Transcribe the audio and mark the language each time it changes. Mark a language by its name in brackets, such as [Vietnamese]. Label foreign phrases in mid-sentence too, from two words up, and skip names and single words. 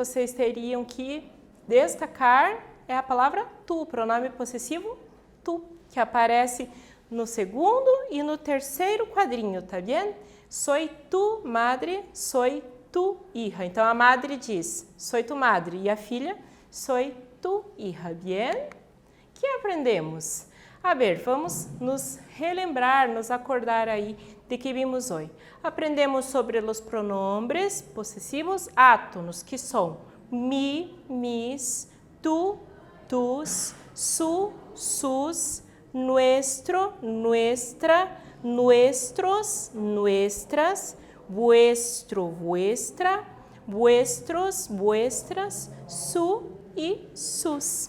[Portuguese] vocês teriam que destacar é a palavra tu, pronome possessivo tu, que aparece no segundo e no terceiro quadrinho, tá bem? [Spanish] Soy tu madre, soy tu hija. [Portuguese] Então, a madre diz, [Spanish] soy tu madre, [Portuguese] e a filha, [Spanish] soy tu hija, bien? [Portuguese] Que aprendemos? [Spanish] A ver, [Portuguese] vamos nos relembrar, nos acordar aí de que vimos hoje. Aprendemos sobre os pronombres possessivos átonos, que são [Spanish] mi, mis, tu, tus, su, sus, nuestro, nuestra, nuestros, nuestras, vuestro, vuestra, vuestros, vuestras, su e sus.